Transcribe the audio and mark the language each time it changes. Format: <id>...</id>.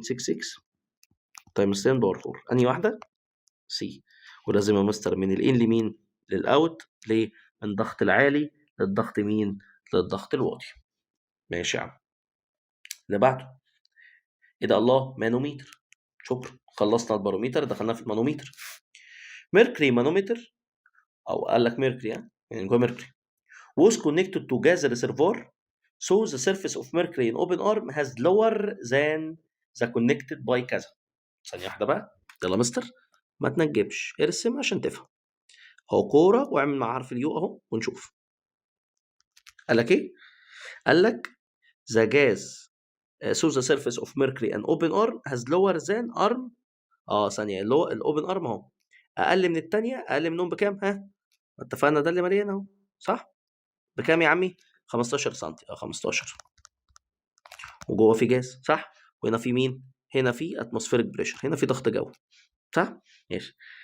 <ar>2.66 تايمز 10 باور 4 انهي واحده؟ سي. ولازم يا مستر من الان لمين؟ للاوت. ليه؟ من الضغط العالي للضغط مين؟ للضغط الواطي. ماشي يا عم. اللي بعده ايه ده؟ الله، مانوميتر. شكرا، خلصنا الباروميتر دخلنا في المانوميتر. ميركوري مانوميتر، او قال لك ميركوري يعني جوه ميركوري</ar> <en>was connected to gas reservoir, so the surface of mercury in open arm has lower than the connected by كذا.</en> <ar>ثانية واحدة بقى، يلا مستر ما تنجمش، ارسم عشان تفهم. هو كورة واعمل مع حرف اليو اهو ونشوف. قال لك ايه؟ قال لك</ar> <en>the gas so the surface of mercury and open arm has lower than arm.</en> <ar>ثانية، اللي هو الاوبن ارم اهو اقل من الثانية، اقل منهم بكام؟ اتفقنا ده اللي مليان اهو، صح؟ بكام يا عمي؟ 15 سم. 15 وجوه في جاز، صح؟ وهنا في مين؟ هنا في اتموسفيريك بريشر، هنا في ضغط جو، صح؟ ماشي.</ar>